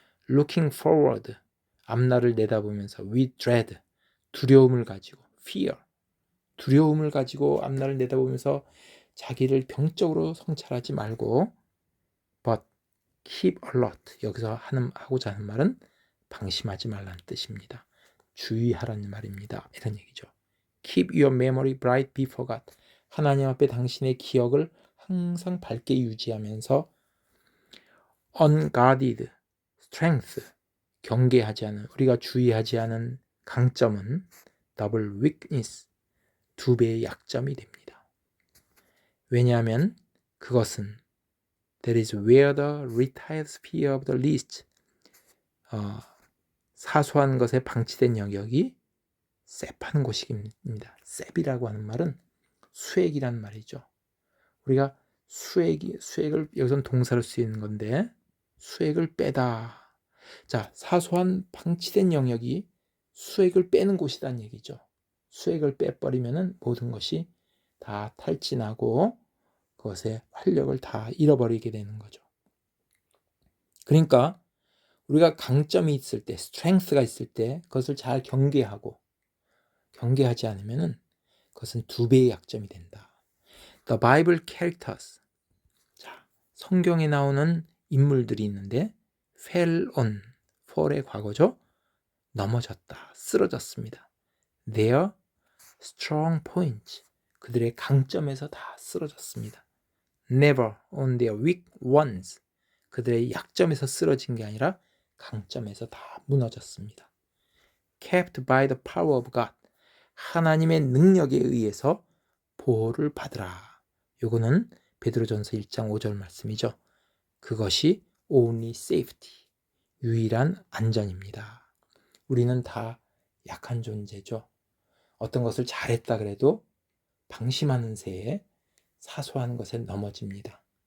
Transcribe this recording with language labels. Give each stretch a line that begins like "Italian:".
English: Looking forward,
Korean: 앞날을 내다보면서 with dread, 두려움을 가지고, fear, 두려움을 가지고 앞날을 내다보면서 자기를 병적으로 성찰하지 말고
English: but keep alert,
Korean: 여기서 하고자 하는 말은 방심하지 말라는 뜻입니다. 주의하라는 말입니다. 이런 얘기죠.
English: Keep your memory bright before God.
Korean: 하나님 앞에 당신의 기억을 항상 밝게 유지하면서
English: unguarded strength,
Korean: 경계하지 않은, 우리가 주의하지 않은 강점은
English: double weakness,
Korean: 두 배의 약점이 됩니다. 왜냐하면 그것은
English: that is where the retired sphere of the least,
Korean: 사소한 것에 방치된 영역이 셉하는 곳입니다. 셉이라고 하는 말은 수액이란 말이죠. 우리가 수액을 여기서는 동사로 쓰이는 건데 수액을 빼다. 자, 사소한 방치된 영역이 수액을 빼는 곳이란 얘기죠. 수액을 빼버리면은 모든 것이 다 탈진하고 그것의 활력을 다 잃어버리게 되는 거죠. 그러니까 우리가 강점이 있을 때, 스트렝스가 있을 때 그것을 잘 경계하지 않으면은 그것은 두 배의 약점이 된다.
English: The Bible characters.
Korean: 자, 성경에 나오는 인물들이 있는데
English: fell on,
Korean: fall의 과거죠. 넘어졌다, 쓰러졌습니다.
English: Their strong points,
Korean: 그들의 강점에서 다 쓰러졌습니다.
English: Never on their weak ones,
Korean: 그들의 약점에서 쓰러진 게 아니라 강점에서 다 무너졌습니다.
English: Kept by the power of God,
Korean: 하나님의 능력에 의해서 보호를 받으라. 요거는 베드로전서 1장 5절 말씀이죠. 그것이
English: only safety,
Korean: 유일한 안전입니다. 우리는 다 약한 존재죠. 어떤 것을 잘했다 그래도 방심하는 새에 사소한 것에 넘어집니다.